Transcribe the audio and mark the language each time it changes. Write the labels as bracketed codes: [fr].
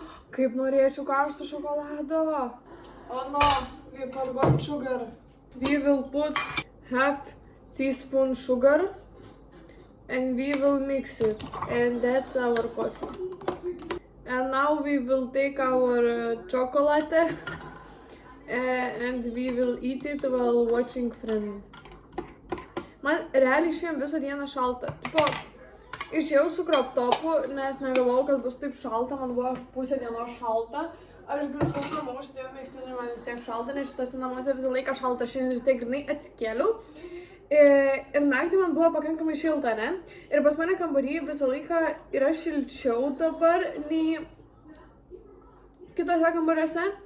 [lt] Kaip norėčiau karšto šokolado. [en] Oh no, we forgot sugar. We will put half teaspoon sugar and we will mix it. And that's our coffee. And now we will take our chocolate and we will eat it while watching Friends. [lt] Man realiai šiandien visą dieną šalta. Tipo, išėjau su crop topu, nes negalvojau, kad bus taip šalta, man buvo pusę dienos šalta. Aš grįžau namo, užsidėjau megztinį, man vis tiek šalta, nes šitose namuose visą laiką šalta, šiandien ryte grynai atsikėliau. Ir naktį man buvo pakankamai šilta, ne? Ir pas mane kambarį visą laiką yra šilčiau dabar nei kitose kambariuose.